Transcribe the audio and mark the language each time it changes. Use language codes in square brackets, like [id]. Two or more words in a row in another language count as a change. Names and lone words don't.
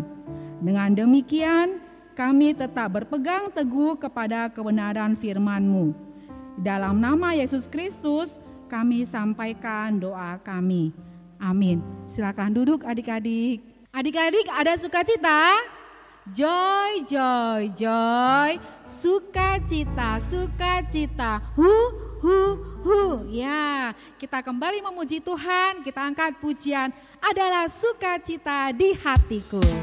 [id] Dengan demikian, kami tetap berpegang teguh kepada kebenaran firman-Mu. Dalam nama Yesus Kristus, kami sampaikan doa kami. Amin. Silakan duduk adik-adik. Adik-adik ada sukacita? [en] Joy, joy, joy. [id] Sukacita, sukacita. Hu, hu, hu. Ya, kita kembali memuji Tuhan. Kita angkat pujian adalah sukacita di hatiku.